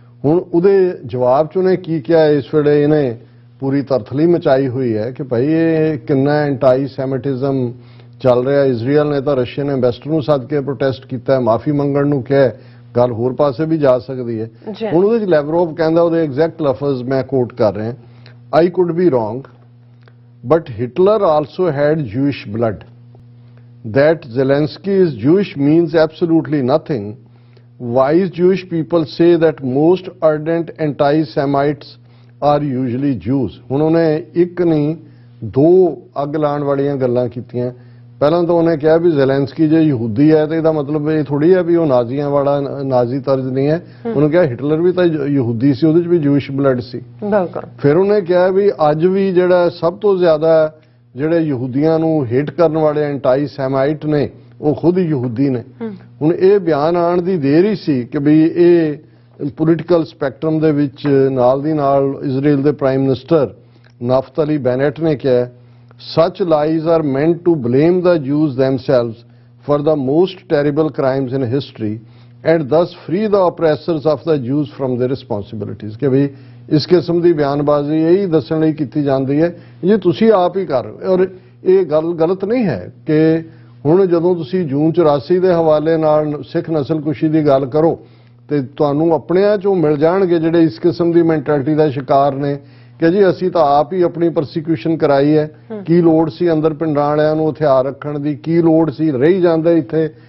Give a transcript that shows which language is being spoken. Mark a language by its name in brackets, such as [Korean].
[Punjabi] ਹੁਣ ਉਹਦੇ ਜਵਾਬ 'ਚ ਉਹਨੇ ਕੀ ਕਿਹਾ, ਇਸ ਵੇਲੇ ਇਹਨੇ ਪੂਰੀ ਤਰਥਲੀ ਮਚਾਈ ਹੋਈ ਹੈ ਕਿ ਭਾਈ ਇਹ ਕਿੰਨਾ ਐਂਟਾਈ ਸੈਮਿਟਿਜ਼ਮ ਚੱਲ ਰਿਹਾ। ਇਜ਼ਰਾਈਲ ਨੇ ਤਾਂ ਰਸ਼ੀਅਨ ਐਂਬੈਸਡਰ ਨੂੰ ਸੱਦ ਕੇ ਪ੍ਰੋਟੈਸਟ ਕੀਤਾ, ਮਾਫੀ ਮੰਗਣ ਨੂੰ ਕਿਹਾ, ਗੱਲ ਹੋਰ ਪਾਸੇ ਵੀ ਜਾ ਸਕਦੀ ਹੈ। ਹੁਣ ਉਹਦੇ 'ਚ ਲੈਵਰੋਵ ਕਹਿੰਦਾ, ਉਹਦੇ ਐਗਜ਼ੈਕਟ ਲਫ਼ਜ਼ ਮੈਂ ਕੋਟ ਕਰ ਰਿਹਾ, [English] I could be wrong, but Hitler also had Jewish blood. That Zelensky is Jewish means absolutely nothing. Wise Jewish people say that most ardent anti-Semites are usually Jews. [Punjabi] ਹੁਣ ਉਹਨੇ ਇੱਕ ਨਹੀਂ ਦੋ ਅੱਗ ਲਾਉਣ ਵਾਲੀਆਂ ਗੱਲਾਂ ਕੀਤੀਆਂ। ਪਹਿਲਾਂ ਤਾਂ ਉਹਨੇ ਕਿਹਾ ਵੀ ਜ਼ੈਲੈਂਸਕੀ ਜੇ ਯਹੂਦੀ ਹੈ ਤੇ ਇਹਦਾ ਮਤਲਬ ਇਹ ਥੋੜੀ ਹੈ ਵੀ ਉਹ ਨਾਜ਼ੀਆਂ ਵਾਲਾ ਨਾਜ਼ੀ ਤਰਜ਼ ਨਹੀਂ ਹੈ। ਉਹਨੂੰ ਕਿਹਾ ਹਿਟਲਰ ਵੀ ਤਾਂ ਯਹੂਦੀ ਸੀ, ਉਹਦੇ 'ਚ ਵੀ ਜੂਇਸ਼ ਬਲੱਡ ਸੀ। ਫਿਰ ਉਹਨੇ ਕਿਹਾ ਵੀ ਅੱਜ ਵੀ ਜਿਹੜਾ ਸਭ ਤੋਂ ਜ਼ਿਆਦਾ ਜਿਹੜੇ ਯਹੂਦੀਆਂ ਨੂੰ ਹੇਟ ਕਰਨ ਵਾਲੇ ਐਂਟਾਈ ਸੈਮਾਈਟ ਨੇ ਉਹ ਖੁਦ ਯਹੂਦੀ ਨੇ। ਹੁਣ ਇਹ ਬਿਆਨ ਆਉਣ ਦੀ ਦੇਰ ਹੀ ਸੀ ਕਿ ਵੀ ਇਹ ਪੋਲੀਟੀਕਲ ਸਪੈਕਟਰਮ ਦੇ ਵਿੱਚ ਨਾਲ ਦੀ ਨਾਲ ਇਜ਼ਰਾਈਲ ਦੇ ਪ੍ਰਾਈਮ ਮਿਨਿਸਟਰ ਨਾਫਤਲੀ ਬੈਨੇਟ ਨੇ ਕਿਹਾ, [English] such lies are meant to blame the Jews themselves for the most terrible crimes in history and thus free the oppressors of the Jews from their responsibilities। [Punjabi] ਕਿ ਵੀ ਇਸ ਕਿਸਮ ਦੀ ਬਿਆਨਬਾਜ਼ੀ ਇਹੀ ਦੱਸਣ ਲਈ ਕੀਤੀ ਜਾਂਦੀ ਹੈ ਜੇ ਤੁਸੀਂ ਆਪ ਹੀ ਕਰ ਰਹੇ ਹੋ। ਔਰ ਇਹ ਗੱਲ ਗਲਤ ਨਹੀਂ ਹੈ ਕਿ ਹੁਣ ਜਦੋਂ ਤੁਸੀਂ ਜੂਨ 84 ਦੇ ਹਵਾਲੇ ਨਾਲ ਸਿੱਖ ਨਸਲਕੁਸ਼ੀ ਦੀ ਗੱਲ ਕਰੋ ਤੇ ਤੁਹਾਨੂੰ ਆਪਣਿਆਂ 'ਚੋਂ ਮਿਲ ਜਾਣਗੇ ਜਿਹੜੇ ਇਸ ਕਿਸਮ ਦੀ ਮੈਂਟੈਲਿਟੀ ਦਾ ਸ਼ਿਕਾਰ ਨੇ ਕਿ ਜੀ ਅਸੀਂ ਤਾਂ ਆਪ ਹੀ ਆਪਣੀ ਪਰਸੀਕਿਊਸ਼ਨ ਕਰਾਈ ਹੈ, ਕੀ ਲੋੜ ਸੀ ਅੰਦਰ ਪਿੰਡਾਂ ਵਾਲਿਆਂ ਨੂੰ ਹਥਿਆਰ ਰੱਖਣ ਦੀ, ਕੀ ਲੋੜ ਸੀ, ਰਹੀ ਜਾਂਦੇ ਇੱਥੇ